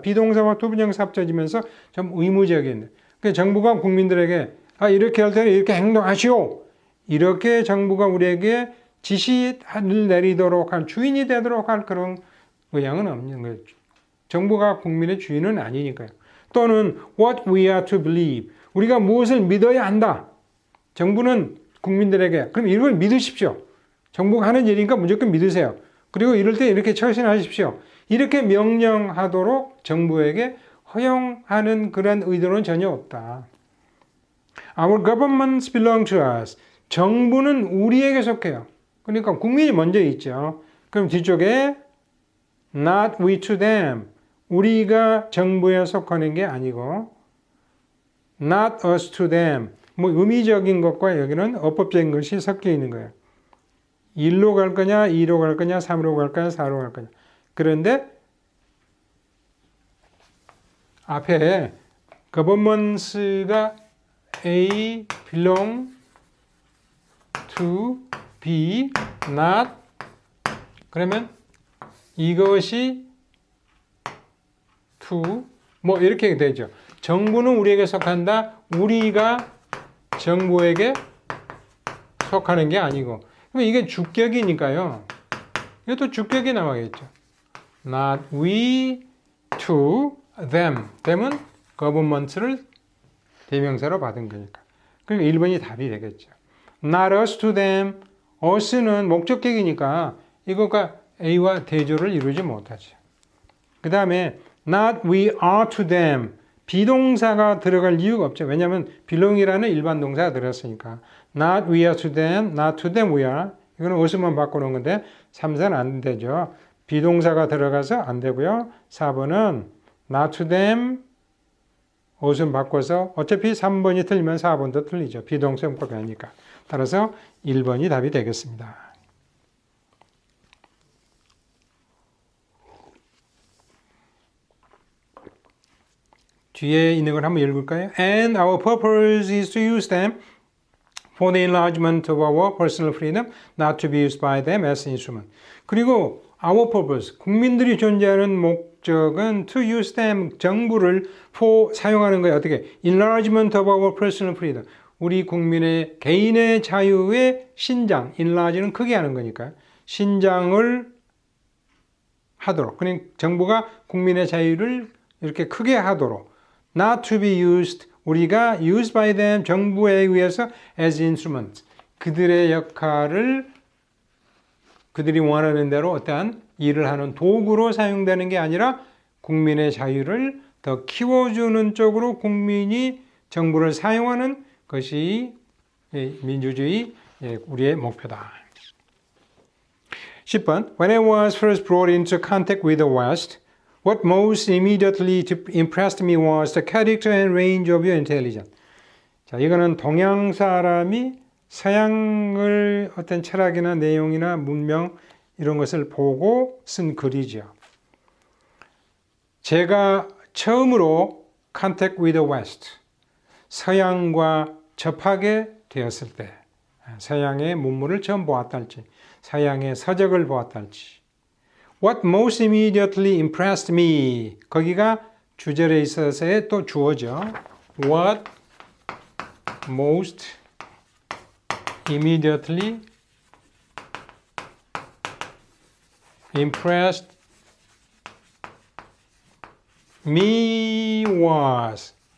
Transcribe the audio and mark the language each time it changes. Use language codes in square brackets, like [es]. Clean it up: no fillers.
[ko] 비동사와 투부정사 합쳐지면서 좀 의무적인. 그러니까 정부가 국민들에게 이렇게 할 때는 이렇게 행동하시오. 이렇게 정부가 우리에게 지시를 내리도록 한 주인이 되도록 할 그런 의향은 없는 거예요. 정부가 국민의 주인은 아니니까요. 또는 [en] what we are to believe. [ko] 우리가 무엇을 믿어야 한다. 정부는 국민들에게 그럼 이걸 믿으십시오. 정부가 하는 일이니까 무조건 믿으세요. 그리고 이럴 때 이렇게 처신하십시오. 이렇게 명령하도록 정부에게 허용하는 그런 의도는 전혀 없다. [en] Our governments belong to us. [ko] 정부는 우리에게 속해요. 그러니까 국민이 먼저 있죠. 그럼 뒤쪽에 [en] not we to them. [ko] 우리가 정부에 속하는 게 아니고 [en] not us to them. [ko] 뭐 의미적인 것과 여기는 어법적인 것이 섞여 있는 거예요. 1로 갈 거냐, 2로 갈 거냐, 3로 갈 거냐, 4로 갈 거냐. 그런데 앞에 governments가 [en] A belong to B not [ko] 그러면 이것이 to 뭐 이렇게 되죠. 정부는 우리에게 속한다. 우리가 정부에게 속하는 게 아니고 그럼 이게 주격이니까요. 이것도 주격이 나와야겠죠. [en] Not we to them. [ko] them은 government를 대명사로 받은 거니까. 그러니까 1번이 답이 되겠죠. [en] Not us to them. [ko] us는 목적격이니까 이것과 A와 대조를 이루지 못하죠. 그 다음에 [en] not we are to them. [ko] 비동사가 들어갈 이유가 없죠. 왜냐하면 belong이라는 일반 동사가 들었으니까. [en] not we are to them, not to them we are. [ko] 이거는 어순만 바꿔놓은 건데 3사는 안 되죠. 비동사가 들어가서 안 되고요. 4번은 not to them 어순 바꿔서 어차피 3번이 틀리면 4번도 틀리죠. 비동사 용법이 아니니까. 따라서 1번이 답이 되겠습니다. 뒤에 있는 걸 한번 읽을까요? [en] And our purpose is to use them for the enlargement of our personal freedom, not to be used by them as instrument. [ko] 그리고 [en] our purpose, [ko] 국민들이 존재하는 목적은 [en] to use them, [ko] 정부를 for 사용하는 거예요. 어떻게? [en] Enlargement of our personal freedom. [ko] 우리 국민의 개인의 자유의 신장, enlarge는 크게 하는 거니까 신장을 하도록. 그러니까 정부가 국민의 자유를 이렇게 크게 하도록. [en] Not to be used, [ko] 우리가 [en] used by them, [ko] 정부에 의해서 [en] as instrument. [ko] 그들의 역할을 그들이 원하는 대로 어떠한 일을 하는 도구로 사용되는 게 아니라 국민의 자유를 더 키워주는 쪽으로 국민이 정부를 사용하는 것이 민주주의 우리의 목표다. [en] 10번 When I was first brought into contact with the West, what most immediately impressed me was the character and range of your intelligence. [ko] 자, 이거는 동양 사람이 서양을 어떤 철학이나 내용이나 문명 이런 것을 보고 쓴 글이죠. 제가 처음으로 [en] contact with the West, [ko] 서양과 접하게 되었을 때, 서양의 문물을 처음 보았달지, 서양의 서적을 보았달지, [en] What most immediately impressed me. [ko] 거기가 주절에 있어서의 또 주어죠. [en] What most immediately impressed me was.